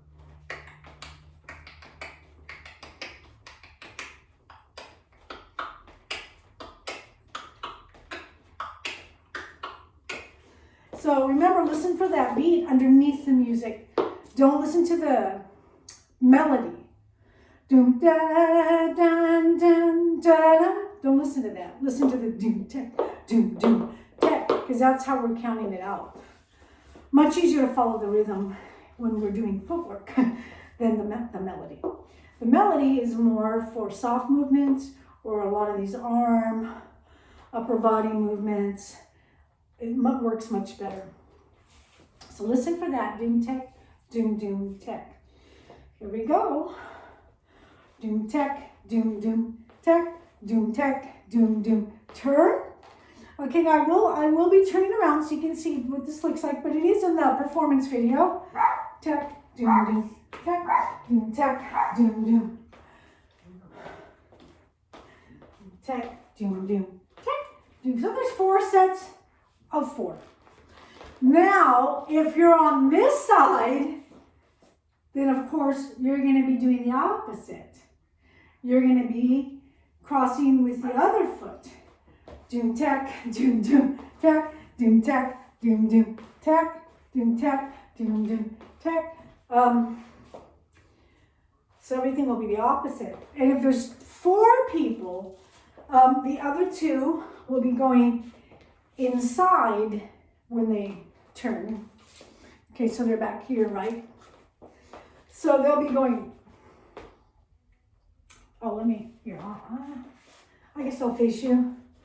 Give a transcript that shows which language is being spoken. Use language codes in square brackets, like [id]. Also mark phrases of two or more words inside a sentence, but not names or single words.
[en] So remember, listen for that beat underneath the music. Don't listen to the melody. Doom da da da da. Don't listen to that. Listen to the doom tech, doom doom tech, because that's how we're counting it out. Much easier to follow the rhythm when we're doing footwork than the melody. The melody is more for soft movements or a lot of these arm, upper body movements. It works much better. So listen for that. Doom tech, doom doom tech. Here we go. Doom tech, doom doom tech, doom tech, doom doom. Turn. Okay, now I will be turning around so you can see what this looks like, but it is in the performance video. Tech, doom doom, tech, doom tech, doom doom. Tech, doom doom, tech, doom. So there's 4 sets of 4. Now, if you're on this side, then of course you're going to be doing the opposite. You're going to be crossing with the other foot. Doom tech, doom doom tech, doom tech, doom doom tech, doom tech, Doom, doom, tack. So everything will be the opposite. And if there's 4 people, the other 2 will be going inside when they turn. Okay, so they're back here, right? So they'll be going, oh, let me, here, I guess I'll face you.